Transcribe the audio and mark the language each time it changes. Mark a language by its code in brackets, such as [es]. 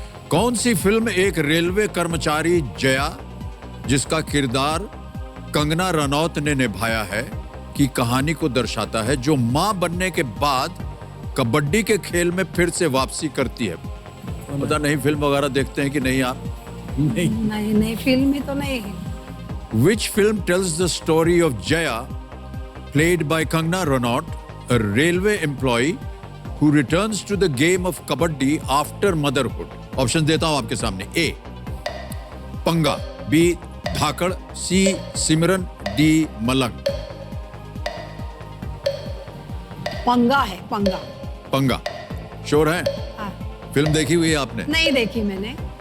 [hi] कौन सी फिल्म एक रेलवे कर्मचारी जया, जिसका किरदार कंगना रनौत ने निभाया है, की कहानी को दर्शाता है, जो मां बनने के बाद कबड्डी के खेल में फिर से वापसी करती है? पता नहीं फिल्म वगैरह देखते हैं कि नहीं आप? नहीं. नहीं नहीं, फिल्म में तो नहीं है. [en] Which film tells the story of Jaya, played by Kangna Ranaut, a railway employee who returns to the game of kabaddi after motherhood? [hi] Option देता हूं आपके सामने. ए पंगा, बी धाकड़, सी सिमरन, डी मलंग. पंगा है, पंगा. पंगा श्योर है? हाँ. फिल्म देखी हुई है आपने? नहीं देखी मैंने.